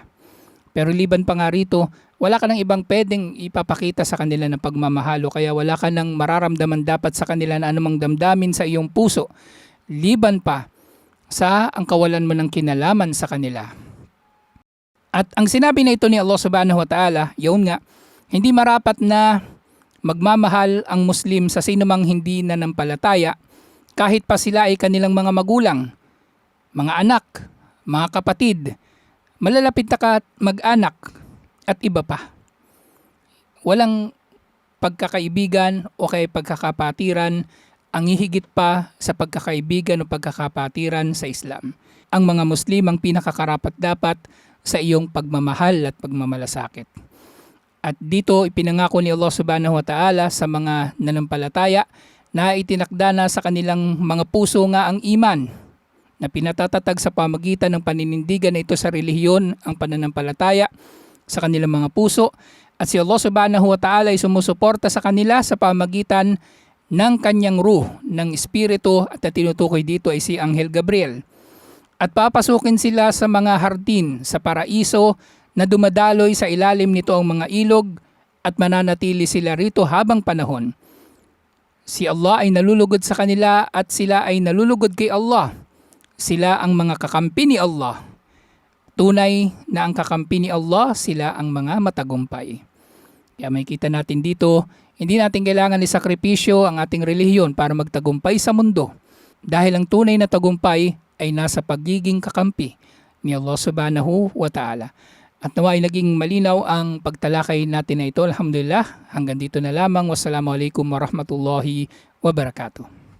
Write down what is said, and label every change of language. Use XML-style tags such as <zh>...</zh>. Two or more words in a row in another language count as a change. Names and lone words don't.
<tl>Pero liban pa nga rito, wala ka nang ibang pwedeng ipapakita sa kanila ng pagmamahalo kaya wala ka nang mararamdaman dapat sa kanila na anumang damdamin sa iyong puso. Liban pa sa ang kawalan mo ng kinalaman sa kanila. At ang sinabi na ito ni Allah</tl> <ar>سبحانه وتعالى,</ar> <tl>yun nga, hindi marapat na magmamahal ang Muslim sa sinumang hindi nanampalataya kahit pa sila ay kanilang mga magulang, mga anak, mga kapatid, malalapit na mag-anak at iba pa. Walang pagkakaibigan o kay pagkakapatiran ang hihigit pa sa pagkakaibigan o pagkakapatiran sa Islam. Ang mga Muslim ang pinakakarapat dapat sa iyong pagmamahal at pagmamalasakit. At dito ipinangako ni Allah</tl> <ar>سبحانه وتعالى</ar> <tl>sa mga nanampalataya na itinakda na sa kanilang mga puso nga ang iman na pinatatatag sa pamagitan ng paninindigan na ito sa relihiyon ang pananampalataya sa kanilang mga puso at si Allah</tl> <ar>سبحانه وتعالى</ar> <tl>ay sumusuporta sa kanila sa pamagitan ng kanyang ruh, ng espiritu at tinutukoy dito ay si Anghel Gabriel. At papasukin sila sa mga hardin sa paraiso na dumadaloy sa ilalim nito ang mga ilog at mananatili sila rito habang panahon. Si Allah ay nalulugod sa kanila at sila ay nalulugod kay Allah. Sila ang mga kakampi ni Allah. Tunay na ang kakampi ni Allah, sila ang mga matagumpay. Kaya makikita natin dito, hindi natin kailangan isakripisyo ang ating relihiyon para magtagumpay sa mundo. Dahil ang tunay na tagumpay ay nasa pagiging kakampi ni Allah</tl> <ar>سبحانه وتعالى.</ar> <tl>At nawa ay naging malinaw ang pagtalakay natin na ito. Alhamdulillah, hanggang dito na lamang.</tl> <ar>والسلام عليكم ورحمة الله وبركاته.</ar>